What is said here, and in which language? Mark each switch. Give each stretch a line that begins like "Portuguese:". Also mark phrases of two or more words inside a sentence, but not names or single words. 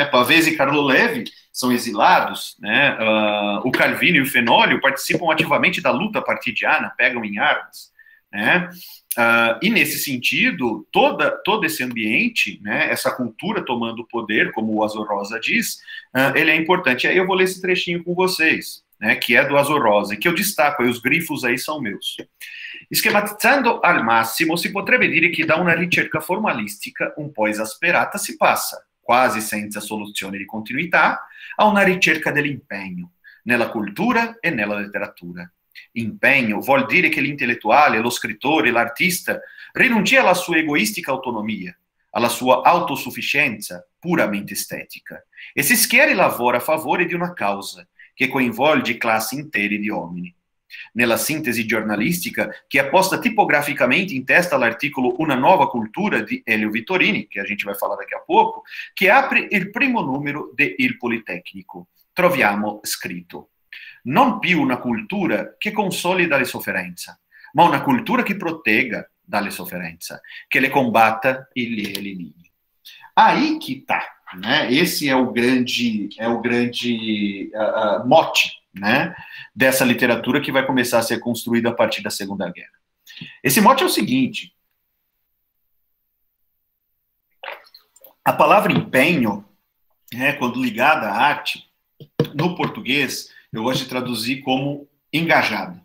Portuguese: Pavese e Carlo Levi são exilados, né? O Calvino e o Fenolio participam ativamente da luta partidiana, pegam em armas. Né? E nesse sentido, todo esse ambiente, né, essa cultura tomando poder, como o Azor Rosa diz, ele é importante. E aí eu vou ler esse trechinho com vocês, né, que é do Azor Rosa, e que eu destaco, e os grifos aí são meus.
Italian: Schematizzando al massimo, si potrebbe dire che da una ricerca formalistica un po' esasperata si passa, quasi senza soluzione di continuità, a una ricerca dell'impegno, nella cultura e nella letteratura. Impegno vuol dire che l'intellettuale, lo scrittore, l'artista rinuncia alla sua egoistica autonomia, alla sua autosufficienza puramente estetica, e si schiera e lavora a favore di una causa che coinvolge classi intere di uomini. Nella sintesi giornalistica, che è posta tipograficamente in testa all'articolo Una nuova cultura di Elio Vittorini, che
Portuguese: a gente vai falar daqui a pouco,
Italian: che apre il primo numero de Il Politecnico, troviamo scritto: non più una cultura che consolida le sofferenze, ma una cultura che protegga dalle sofferenze, che le combatta e le elimini.
Portuguese: Aí que tá, né? Esse é o grande mote, né, dessa literatura que vai começar a ser construída a partir da Segunda Guerra. Esse mote é o seguinte: a palavra empenho, né, quando ligada à arte, no português, eu gosto de traduzir como engajado.